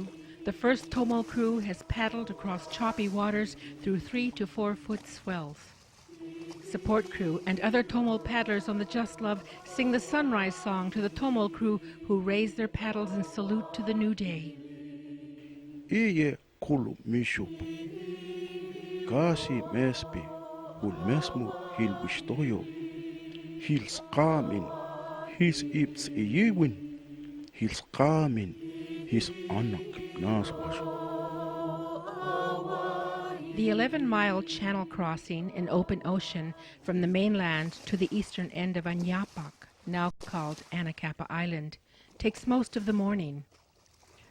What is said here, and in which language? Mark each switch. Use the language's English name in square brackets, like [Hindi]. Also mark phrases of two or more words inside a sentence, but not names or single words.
[English] The first tomol crew has paddled across choppy waters through 3 to 4 foot swells. Support crew and other tomol paddlers on the Just Love sing the sunrise song to the tomol crew, who raise their paddles in salute to the new day. [Ineseño] Iye kulu mishup. Kasi mespi hul mesmu hil wistoyo. Hil skamin his ips Elye'wun. Hil skamin his anak naswash. [English] The 11-mile channel crossing in open ocean from the mainland to the eastern end of Anyapak, now called Anacapa Island, takes most of the morning.